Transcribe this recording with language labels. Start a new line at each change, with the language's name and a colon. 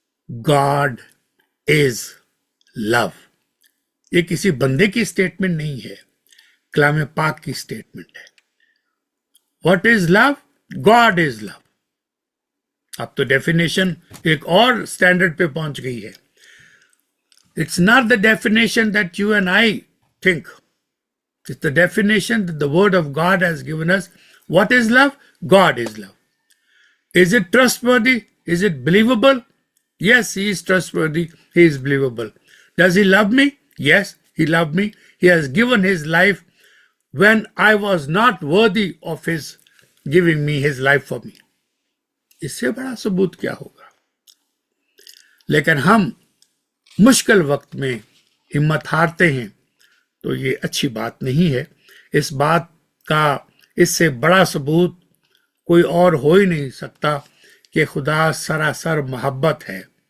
English: God is love.
Hindi: ये किसी बंदे की स्टेटमेंट नहीं है, कलाम पाक की स्टेटमेंट है।
English: What is love? God is love.
Hindi: अब तो डेफिनेशन एक और स्टैंडर्ड पे पहुंच गई है।
English: It's not the definition that you and I think. It's the definition that the Word of God has given us. What is love? God is love. Is it trustworthy? Is it believable? Yes, He is trustworthy. He is believable. Does He love me? Yes, He loved me. He has given His life when I was not worthy of His giving me His life for me.
Hindi: इससे बड़ा सबूत क्या होगा? लेकिन हम मुश्किल वक्त में हिम्मत हारते हैं तो ये अच्छी बात नहीं है। इस बात का इससे बड़ा सबूत कोई और हो ही नहीं सकता कि खुदा सरासर मोहब्बत है।